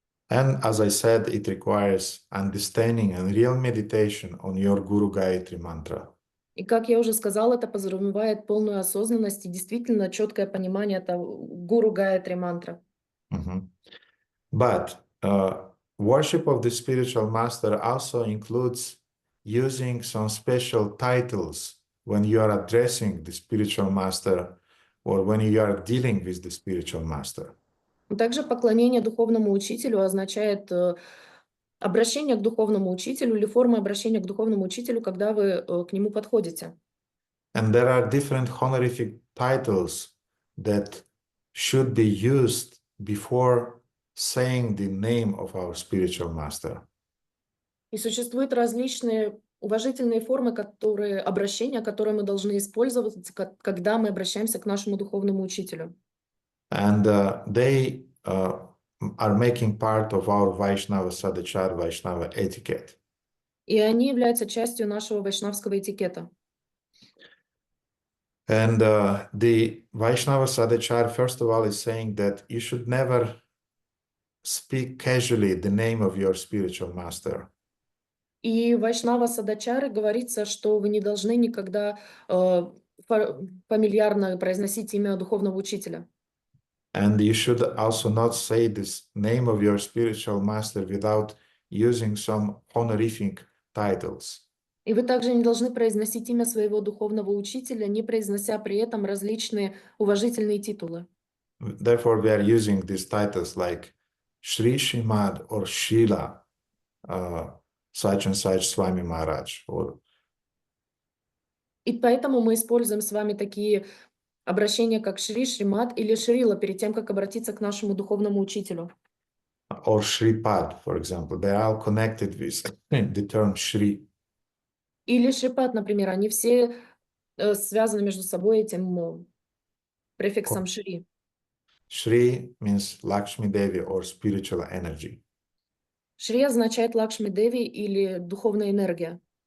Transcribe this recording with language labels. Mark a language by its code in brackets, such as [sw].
[en] And as I said, it requires understanding and real meditation on your Guru Gayatri mantra. [ru] И как я уже сказала, это подразумевает полную осознанность и действительно четкое понимание этого Гуру Гayatri мантра. [en] But worship of the spiritual master also includes using some special titles when you are addressing the spiritual master or when you are dealing with the spiritual master. [ru] Также поклонение духовному учителю означает обращение к духовному учителю или форма обращения к духовному учителю, когда вы к нему подходите. [en] And there are different honorific titles that should be used before saying the name of our spiritual master. [ru] И существуют различные уважительные формы, обращения, которые мы должны использовать, когда мы обращаемся к нашему духовному учителю. [en] And they are making part of our Vaishnava Sadachar, Vaishnava etiquette. [ru] И они являются частью нашего вайшнавского этикета. [en] And the Vaishnava Sadachar, first of all, is saying that you should never speak casually the name of your spiritual master. [ru] И Вайшнава Садачары говорится, что вы не должны никогда фамильярно произносить имя духовного учителя. [en] And you should also not say this name of your spiritual master without using some honorific titles. [ru] И вы также не должны произносить имя своего духовного учителя, не произнося при этом различные уважительные титулы. [en] Therefore, we are using these titles like Shri Shrimad or Srila, such and such Swami Maharaj. [ru] И поэтому мы используем с вами такие обращения, как Шри, Шримад или Шрила, перед тем, как обратиться к нашему духовному учителю. [en] Or Shripad, for example. They are all connected with the term Shri. [ru] Или Шрипад, например, они все связаны между собой этим префиксом Шри. [en] Shri means Lakshmi Devi or spiritual energy. [ru] Шри означает Лакшми Деви или духовная энергия.